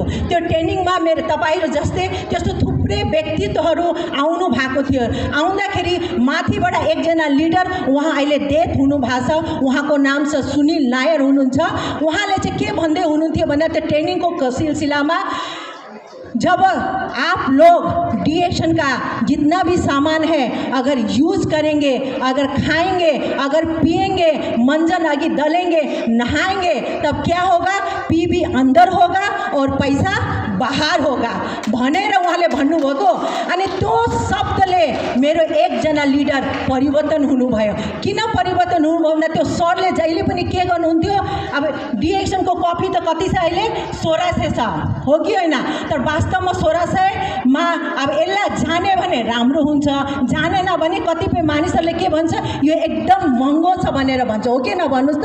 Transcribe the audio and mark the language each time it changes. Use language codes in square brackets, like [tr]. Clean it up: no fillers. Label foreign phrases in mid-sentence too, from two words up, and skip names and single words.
[ne] त्यो ट्रेनिङमा मेरो तपाईँहरू जस्तै त्यस्तो थुप्रै व्यक्तित्वहरू आउनु भएको थियो। आउँदाखेरि माथिबाट एकजना लिडर, उहाँ अहिले डेथ हुनुभएको छ, उहाँको नाम छ सुनिल नायर हुनुहुन्छ। उहाँले चाहिँ के भन्दै हुनुहुन्थ्यो भने त्यो ट्रेनिङको सिलसिलामा [hi] जब आप लोग डिएक्शन का जितना भी सामान है अगर यूज़ करेंगे, अगर खाएंगे, अगर पिएंगे, मंजन आगे दलेंगे, नहाएंगे, तब क्या होगा, पीबी अंदर होगा और पैसा बाहर होगा [ne] भनेर उहाँले भन्नुभएको। अनि त्यो शब्दले मेरो एकजना लिडर परिवर्तन हुनुभयो। किन परिवर्तन हुनुभयो भन्दा त्यो सरले जहिले पनि के गर्नुहुन्थ्यो, अब डिएक्सनको कपी त कति छ अहिले 1600 छ हो कि होइन, तर वास्तवमा 1600मा अब यसलाई जाने भने राम्रो हुन्छ, जानेन भने कतिपय मानिसहरूले के भन्छ, यो एकदम महँगो छ भनेर भन्छ, हो कि नभन्नुहोस् त।